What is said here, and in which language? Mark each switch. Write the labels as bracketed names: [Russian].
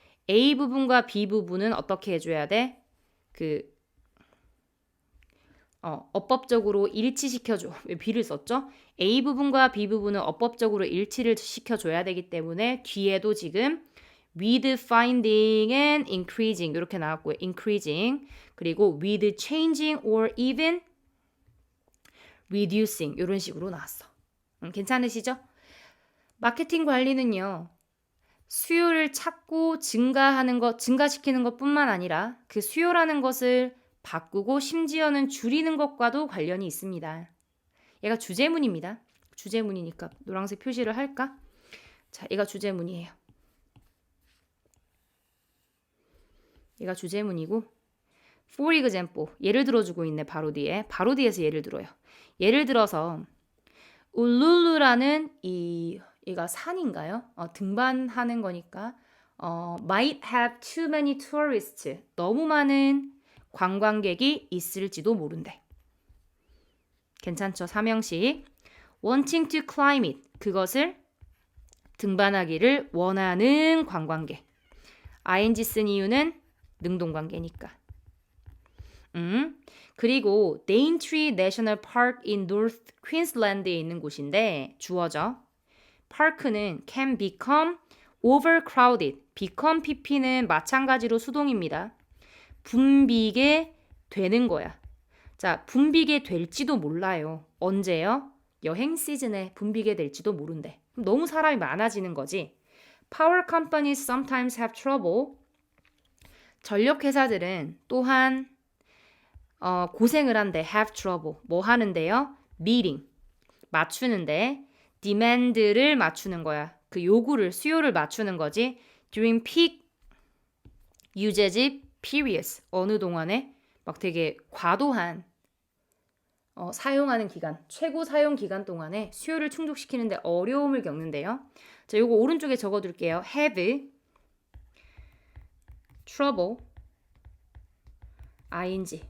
[Korean] A 부분과 B 부분은 어떻게 해줘야 돼? 어법적으로 일치시켜줘. 왜 B를 썼죠? A 부분과 B 부분은 어법적으로 일치를 시켜줘야 되기 때문에 뒤에도 지금 [English] with finding and increasing [Korean] 이렇게 나왔고요. [English] increasing [Korean] 그리고 [English] with changing or even reducing [Korean] 이런 식으로 나왔어. 괜찮으시죠? 마케팅 관리는요. 수요를 찾고 증가시키는 것뿐만 아니라 그 수요라는 것을 바꾸고 심지어는 줄이는 것과도 관련이 있습니다. 얘가 주제문입니다. 주제문이니까 노란색 표시를 할까? 자, 얘가 주제문이에요. 얘가 주제문이고 [English] for example, [Korean] 예를 들어주고 있네. 바로 뒤에서 예를 들어요. 예를 들어서 울룰루라는 얘가 산인가요? 등반하는 거니까 [English] might have too many tourists, [Korean] 너무 많은 관광객이 있을지도 모른대. 괜찮죠? 삼형식. [English] wanting to climb it, [Korean] 그것을 등반하기를 원하는 관광객. ing 쓴 이유는 능동관계니까. 그리고 Daintree National Park in North Queensland에 있는 곳인데 주어져. [English] park는 can become overcrowded. [Korean] become pp는 마찬가지로 수동입니다. 붐비게 되는 거야. 자, 붐비게 될지도 몰라요. 언제요? 여행 시즌에 붐비게 될지도 모른대. 그럼 너무 사람이 많아지는 거지. [English] Power companies sometimes have trouble. [Korean] 전력회사들은 또한 고생을 한대. [English] have trouble. [Korean] 뭐 하는데요? [English] meeting. [Korean] 맞추는데 demand를 맞추는 거야. 그 요구를, 수요를 맞추는 거지. [English] during peak usage periods. [Korean] 어느 동안에 막 되게 과도한 사용하는 기간, 최고 사용 기간 동안에 수요를 충족시키는데 어려움을 겪는데요. 자, 요거 오른쪽에 적어둘게요. have [English] trouble, ing.